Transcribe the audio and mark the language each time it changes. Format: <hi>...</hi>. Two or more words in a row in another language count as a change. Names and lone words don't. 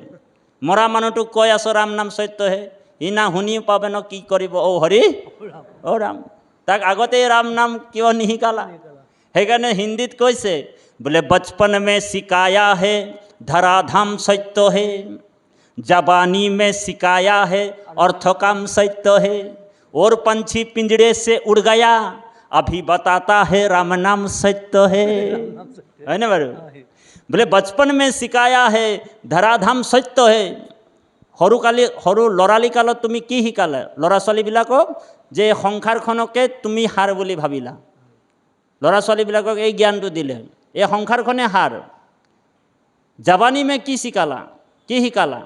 <as>মৰা মানুহটোক কৈ আছ</as> <hi>राम नाम सत्य है,</hi> <as>ই না শুনি পাবে ন, কি কৰিব? অ হৰি অ ৰাম, তাক আগতে ৰাম নাম কিয় নিশিকালা? সেইকাৰণে হিন্দীত কৈছে বোলে</as> <hi>बचपन में सिखाया है धराधाम सत्य है, जवानी में सिखाया है अर्थ काम सत्य है, और पंछी पिंजड़े से उड़ गया अभी बताता है राम नाम सत्य है ना बारू? बोले बचपन में सिखाया है धराधाम सत्य है।</hi> <as>সৰু ল'ৰালি কালত তুমি কি শিকালে ল'ৰা ছোৱালীবিলাকক? যে সংসাৰখনকে তুমি সাৰ বুলি ভাবিলা। ল'ৰা ছোৱালীবিলাকক এই জ্ঞানটো দিলে, এই সংসাৰখনে সাৰ।</as> <hi>जवानी में</hi> <as>কি শিকালা, কি শিকালা?</as>